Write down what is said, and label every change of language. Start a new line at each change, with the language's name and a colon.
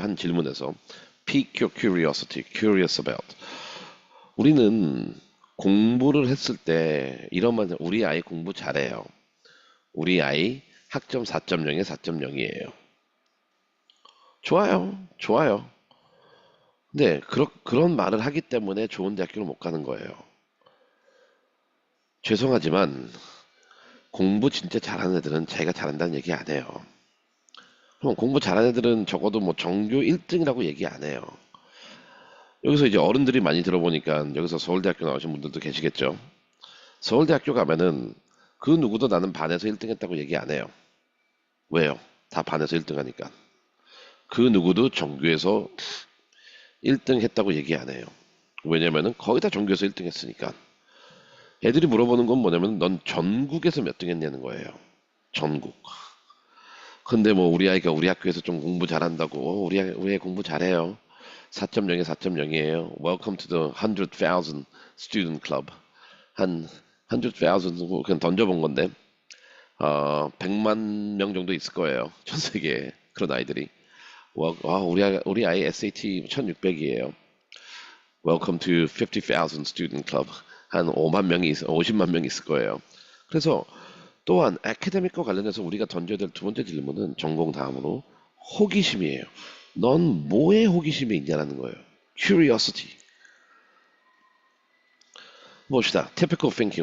Korean: 한 질문에서
English: Pique your curiosity, curious about.
Korean: 우리는 공부를 했을 때 이런 말, 우리 아이 공부 잘해요. 우리 아이 학점 4.0에 4.0이에요. 좋아요. 좋아요. 근데 그런 말을 하기 때문에 좋은 대학교를 못 가는 거예요. 죄송하지만 공부 진짜 잘하는 애들은 자기가 잘한다는 얘기 안 해요. 그럼 공부 잘하는 애들은 적어도 뭐 전교 1등이라고 얘기 안 해요. 여기서 이제 어른들이 많이 들어보니까 여기서 서울대학교 나오신 분들도 계시겠죠. 서울대학교 가면은 그 누구도 나는 반에서 1등 했다고 얘기 안 해요. 왜요? 다 반에서 1등 하니까. 그 누구도 전교에서 1등 했다고 얘기 안 해요. 왜냐면은 거의 다 전교에서 1등 했으니까. 애들이 물어보는 건 뭐냐면 넌 전국에서 몇 등 했냐는 거예요. 전국. 근데 뭐 우리 아이가 우리 학교에서 좀 공부 잘한다고 우리 애 공부 잘해요. 4.0에 4.0이에요.
English: Welcome to the 100,000 student club.
Korean: 한 100,000 그냥 던져본 건데 100만 명 정도 있을 거예요. 전 세계에 그런 아이들이. 우리 아이 SAT 1600이에요.
English: Welcome to 50,000 student club.
Korean: 한 50만 명이 있을 거예요. 그래서 또한 애카데믹과 관련해서 우리가 던져야 될 두 번째 질문은 전공 다음으로 호기심이에요. 넌 뭐에 호기심이 있냐라는 거예요.
English: Curiosity.
Korean: 봅시다.
English: Typical thinking.